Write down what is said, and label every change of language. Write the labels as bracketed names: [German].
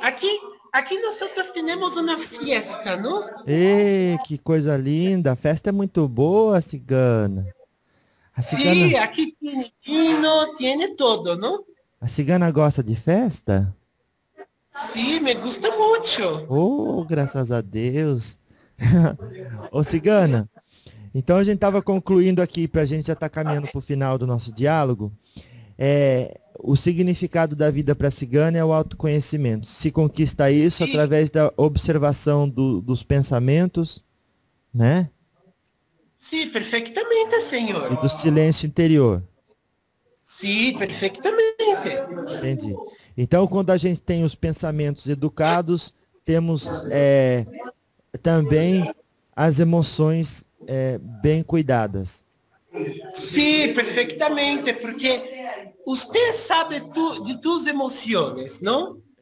[Spanish] Aqui nosotros tenemos una fiesta, ¿no? [Portuguese] Ei, que coisa linda! A festa é muito boa, cigana. [Spanish] Sí, aquí tiene vino, tiene todo, ¿no? [Portuguese] A cigana gosta de festa? [Spanish] Sí, me gusta mucho. [Portuguese] Oh, graças a Deus! Ô, cigana. Então a gente estava concluindo aqui, para a gente já estar caminhando para o final do nosso diálogo. O significado da vida para a cigana é o autoconhecimento. Se conquista isso através da observação dos pensamentos, né? [Spanish] Sí, perfectamente, [Portuguese] E [Spanish] señor. [Portuguese] do silêncio interior. [Spanish] Sí, perfectamente. [Portuguese] Entendi. Então, quando a gente tem os pensamentos educados, temos também as emoções bem cuidadas. [Spanish] Sí, perfectamente, porque usted sabe de tus emociones, ¿no?